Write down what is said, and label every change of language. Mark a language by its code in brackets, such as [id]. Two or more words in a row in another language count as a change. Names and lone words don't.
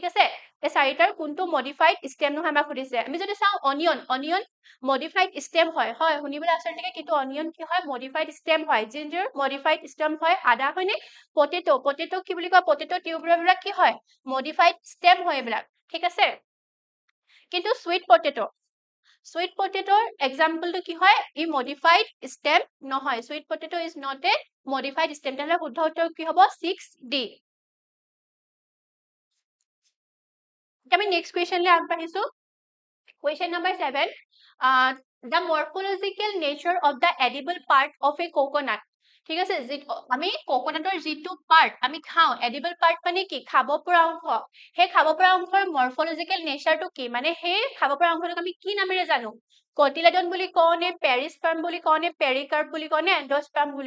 [as] আছে এই চাৰিটাৰ কোনটো [en] modified stem [as] নহয় আমাক সুধিছে আমি যদি চাওঁ অনিয়ন [en] modified stem [as] হয় শুনিবলৈ আচৰিত লাগে কিন্তু অনিয়ন কি হয় [en] modified stem [as] হয় জিঞ্জাৰ [en] modified stem [as] হয় আদা হয়নে পটেটো কি বুলি কয় পটেটো টিউববিলাক কি হয় [en] modified stem [as] হয় এইবিলাক ঠিক আছে কিন্তু সুইট পটেটোৰ এক্সাম্পলটো কি হয় ই [en] modified stem [as] নহয় [en] sweet potato is not a modified stem [as] তেতিয়াহ'লে শুদ্ধ উত্তৰ কি হ'ব 6D আমি নেক্সট কুৱেশ্যনলৈ আগবাঢ়িছো [en] question number [as] 7 [en] the morphological nature of the edible part of a coconut [as] ঠিক আছে আমি কোকোনাটৰ যিটো পাৰ্ট আমি খাওঁ [en] edible part [as] মানে কি খাব পৰা অংশ সেই খাব পৰা অংশৰ মৰ্ফোলজিক্যাল নেচাৰটো কি মানে সেই খাব পৰা অংশটোক আমি কি নামেৰে জানো কটিলেডন বুলি কওঁ নে পেৰিস্পাৰ্ম বুলি কওঁ নে পেৰিকাৰ্প বুলি কওঁ নে এণ্ডোস্পাৰ্ম বুলি